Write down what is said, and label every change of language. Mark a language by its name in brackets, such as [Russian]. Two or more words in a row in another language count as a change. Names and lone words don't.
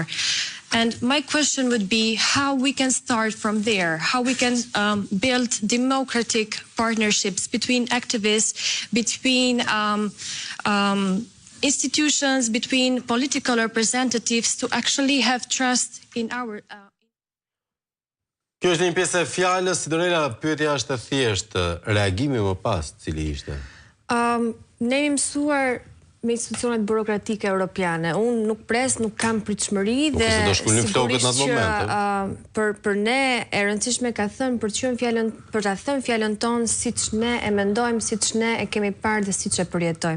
[English] And my question would be how we can start from there, how we can build democratic partnerships between activists, between institutions, between political representatives to actually have trust in our... [Albanian] Kjo është një pjesë e fjalës, Sidorela, pyetja është e thjeshtë, reagimi më pas, cili ishte? Ne jemi mësuar me institucionet burokratike europiane. Unë nuk nuk kam pritshmëri dhe sigurisht që për ne e rëndësishme ka thënë për ta thënë fjalën tonë siç ne e mendojmë, siç ne e kemi parë dhe siç e përjetojmë.